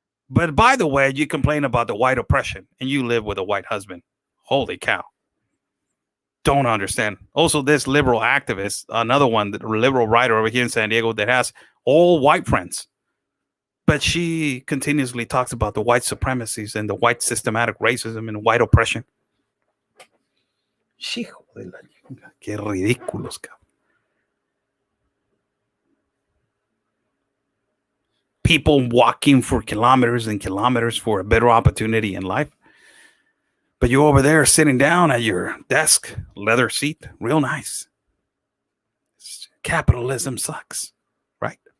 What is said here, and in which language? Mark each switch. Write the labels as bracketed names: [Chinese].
[English] But by the way, you complain about the white oppression and you live with a white husband. Holy cow. Don't understand. Also, this liberal activist, another one, the liberal writer over here in San Diego that has all white friends. But she continuously talks about the white supremacies and the white systematic racism and white oppression. [Spanish] Hijo de la chinga, qué ridículos, cabrón. [English] People walking for kilometers and kilometers for a better opportunity in life. But you're over there sitting down at your desk, leather seat, real nice. Capitalism sucks, right?